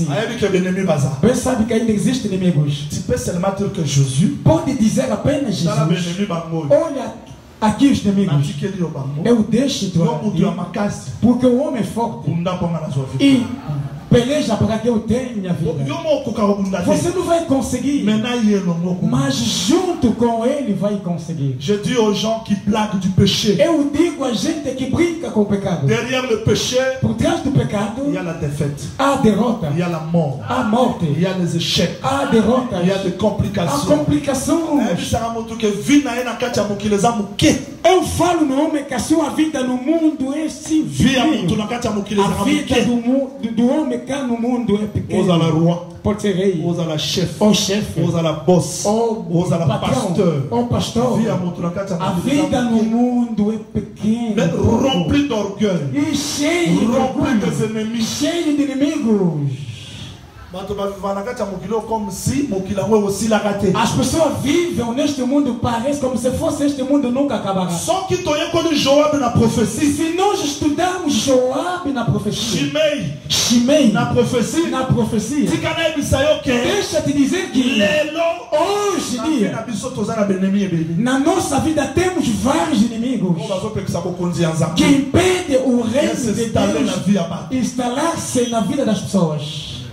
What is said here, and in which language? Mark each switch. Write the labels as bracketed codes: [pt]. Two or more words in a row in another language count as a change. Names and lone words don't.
[pt] Bem sabe que ainda existem inimigos. Pode dizer apenas Jesus: olha aqui os inimigos, eu deixo porque o homem é forte e peleja para que eu tenha vida. Você não vai conseguir, mas junto com ele vai conseguir. [fr] Je dis aux gens qui blaguent du péché. [pt] Eu digo a gente que brinca com o pecado. [fr] Derrière le péché, [pt] por trás do pecado, [fr] il y a la défaite. [pt] Há derrota. [fr] Il y a la mort. [pt] Há morte. [fr] Il y a les échecs. [pt] Há derrota. [fr] Il y a des complications. [pt] Há complicações. Eu falo no homem que a sua vida no mundo é simples. A vida do homem cá no mundo é pequena. Pode ser rei, ou chefe, ou pastor. A vida no mundo é pequena, [fr] rempli d'orgueil [pt] e cheio de inimigos. As pessoas vivem neste mundo, parece como se fosse este mundo nunca acabará. Se nós estudarmos Joab na profecia, Shimei na profecia, deixa te dizer que hoje dia na nossa vida temos vários inimigos que impedem o reino de Deus instalar-se na vida das pessoas.